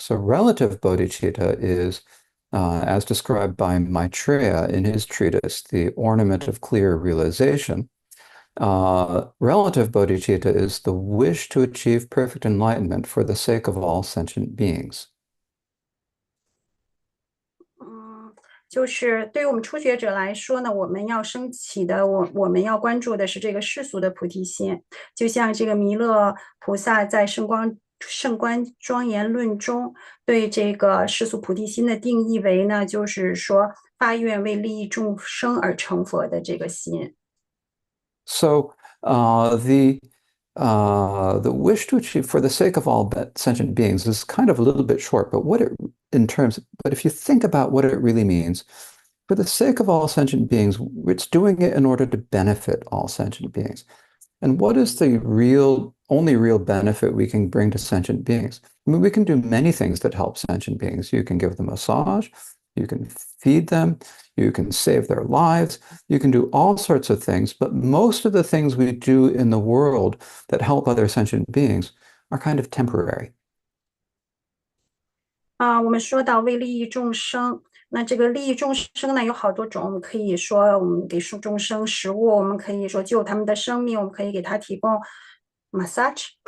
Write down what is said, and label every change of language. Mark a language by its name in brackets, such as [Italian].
[English] So relative bodhicitta is, as described by Maitreya in his treatise, The Ornament of Clear Realization. Relative bodhicitta is the wish to achieve perfect enlightenment for the sake of all sentient beings. [Chinese] 就是对于我们初学者来说呢，我们要升起的，我们要关注的是这个世俗的菩提心，就像这个弥勒菩萨在圣观庄严论中对这个世俗菩提心的定义为呢，就是说发愿为利益众生而成佛的这个心。 [English] So the wish to achieve for the sake of all sentient beings is kind of a little bit short, but but if you think about what it really means, for the sake of all sentient beings, it's doing it in order to benefit all sentient beings. And what is the only real benefit we can bring to sentient beings? I mean, we can do many things that help sentient beings. You can give them a massage, you can feed them, you can save their lives, you can do all sorts of things, but most of the things we do in the world that help other sentient beings are kind of temporary. [Chinese] 我们说到为利益众生，那这个利益众生呢有好多种，我们可以说我们给众生食物，我们可以说救他们的生命，我们可以给他提供 massage，